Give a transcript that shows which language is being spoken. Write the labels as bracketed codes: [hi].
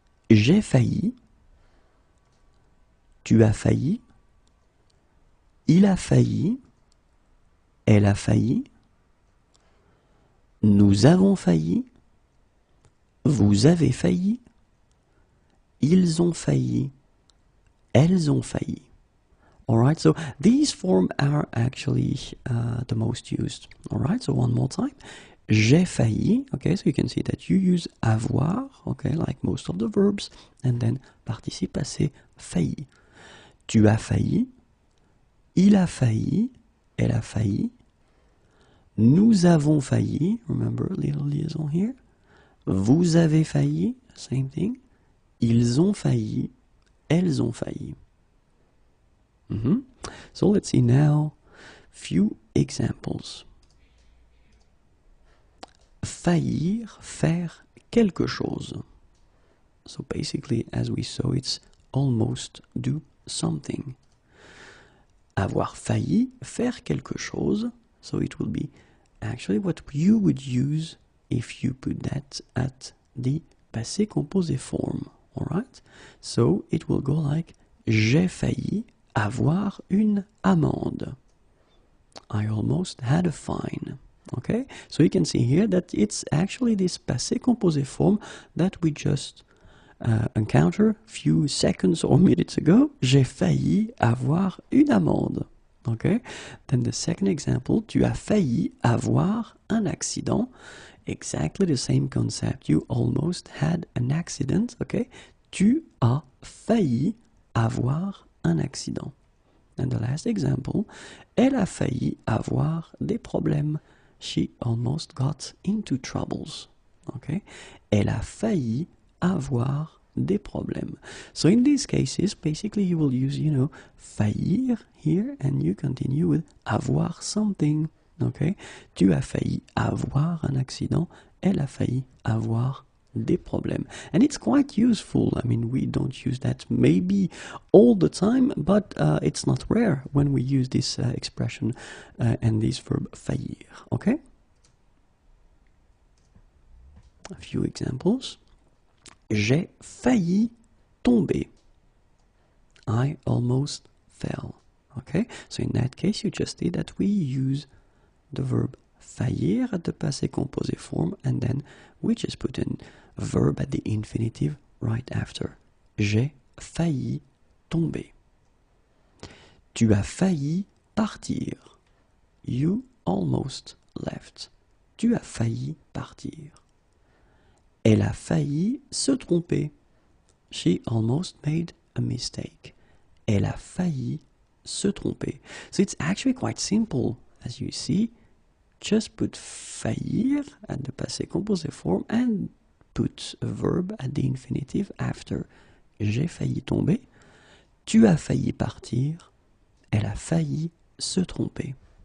[fr] J'ai failli, tu as failli, il a failli, elle a failli, nous avons failli, vous avez failli, ils ont failli, elles ont failli. [en] Alright, so these forms are actually the most used. Alright, so one more time. [fr] J'ai failli, [en] okay, so you can see that you use avoir, okay, like most of the verbs, and then participe passé failli. [fr] Tu as failli, il a failli, elle a failli, nous avons failli, [en] remember little liaison here, [fr] vous avez failli, [en] same thing, [fr] ils ont failli, elles ont failli. [en] So let's see now few examples. [fr] Faillir, faire quelque chose. [en] So basically, as we saw, it's almost do something. [fr] Avoir failli, faire quelque chose. [en] So it will be actually what you would use if you put that at the passé composé form. Alright? So it will go like [fr] j'ai failli avoir une amende. [en] I almost had a fine. Okay? So you can see here that it's actually this passé composé form that we just encounter a few seconds or minutes ago. [fr] J'ai failli avoir une amende. Okay? [en] Then the second example, [fr] tu as failli avoir un accident. [en] Exactly the same concept. You almost had an accident. [fr] Okay? Tu as failli avoir un accident. [en] And the last example, [fr] elle a failli avoir des problèmes. [en] She almost got into troubles. Okay? [fr] Elle a failli avoir des problèmes. [en] So in these cases, basically you will use, faillir here, and you continue with avoir something. [fr] Okay? Tu as failli avoir un accident. Elle a failli avoir des problèmes. [en] And it's quite useful. I mean, we don't use that maybe all the time, but it's not rare when we use this expression and this verb faillir. Okay? A few examples. [fr] J'ai failli tomber. [en] I almost fell. Okay, so in that case, you just see that we use the verb faillir at the passé composé form, and then we just put a verb at the infinitive right after. [fr] J'ai failli tomber. Tu as failli partir. [en] You almost left. [fr] Tu as failli partir. Elle a failli se tromper. [en] She almost made a mistake. [fr] Elle a failli se tromper. [en] So it's actually quite simple, as you see. Just put faillir at the passé composé form and put a verb at the infinitive after. [fr] J'ai failli tomber. Tu as failli partir. Elle a failli se tromper.